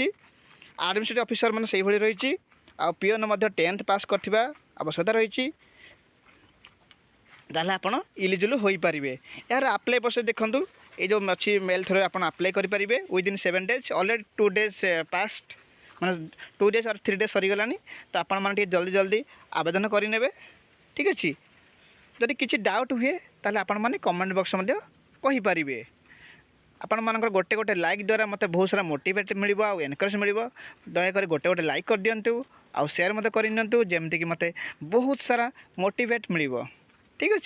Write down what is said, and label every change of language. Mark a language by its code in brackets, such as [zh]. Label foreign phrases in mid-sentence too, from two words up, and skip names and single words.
[en] administrative officer [or] ମାନେ ସେଇଭଳି ରହିଛି। ଆଉ ପିଅନ ମଧ୍ୟ 10th ପାସ୍ କରିଥିବା ଆବଶ୍ୟକତା ରହିଛି। ତାହେଲେ ଆପଣ ଇଲିଜିବଲ୍ ହୋଇପାରିବେ। ଏହାର [en] apply process [or] ଦେଖନ୍ତୁ, ଏଇ ଯେଉଁ ଅଛି [en] mail through [or] ଆପଣ ଆପ୍ଲାଏ କରିପାରିବେ [en] within 7 days. already 2 days past, ମାନେ 2 days or 3 days ସରିଗଲାଣି। [or] ତ ଆପଣମାନେ ଟିକେ ଜଲ୍ଦି ଆବେଦନ କରିନେବେ, ଠିକ୍ ଅଛି। ଯଦି କିଛି ଡାଉଟ୍ ହୁଏ ତାହେଲେ ଆପଣମାନେ [en] comment box [or] ମଧ୍ୟ କହିପାରିବେ। ଆପଣମାନଙ୍କର ଗୋଟେ ଲାଇକ୍ ଦ୍ୱାରା ମୋତେ ବହୁତ ସାରା ମୋଟିଭେଟ୍ ମିଳିବ ଆଉ ଏନକରେଜ୍ ମିଳିବ। ଦୟାକରି ଗୋଟେ ଲାଇକ୍ କରିଦିଅନ୍ତୁ ଆଉ ସେୟାର ମଧ୍ୟ କରିନିଅନ୍ତୁ, ଯେମିତିକି ମୋତେ ବହୁତ ସାରା ମୋଟିଭେଟ୍ ମିଳିବ, ଠିକ୍ ଅଛି।